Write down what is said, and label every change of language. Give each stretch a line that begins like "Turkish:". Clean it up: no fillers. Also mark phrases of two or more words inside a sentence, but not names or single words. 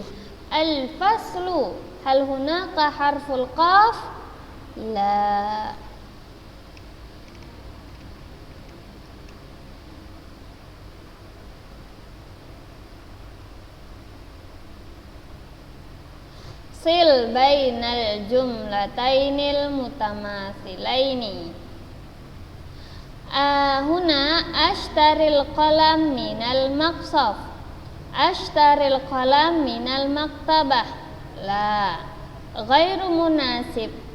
Arabic: الفصل هل هناك حرف القاف? لا صل بين الجملتين المتماثلتين. هنا اشتر القلم من المقصف. اشتر القلم من المكتبة. لا غير مناسب.